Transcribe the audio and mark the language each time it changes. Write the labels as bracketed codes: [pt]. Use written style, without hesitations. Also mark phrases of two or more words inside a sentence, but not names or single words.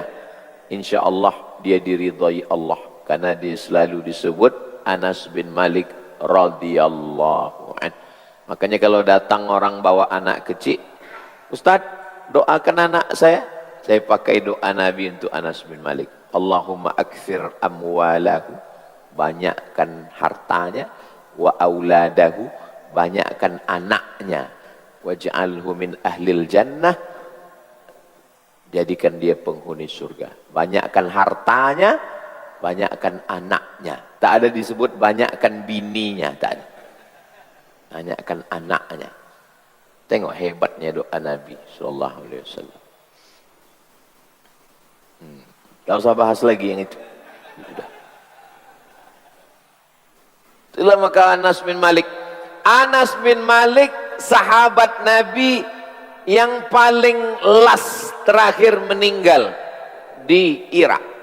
[ms] Insyaallah dia diridhai Allah, karena dia selalu disebut Anas bin Malik [ar] رضي الله عن. [ms] Makanya kalau datang orang bawa anak kecil, Ustaz, doakan anak saya pakai doa Nabi untuk Anas bin Malik. [ar] اللهم أكثر أمواله, [ms] banyakkan hartanya, [ar] وأولاده, [ms] banyakkan anaknya, [ar] واجعله من أهل الجنة, [ms] jadikan dia penghuni surga. Banyakkan hartanya, banyakkan anaknya. Tak ada disebut banyakkan bininya, tak ada. Banyakkan anaknya. Tengok hebatnya doa Nabi [ar] صلى الله عليه وسلم. [ms] Tak usah bahas lagi yang itu. Sudah. Itulah maka Anas bin Malik. Anas bin Malik sahabat Nabi yang paling last, terakhir meninggal di Irak.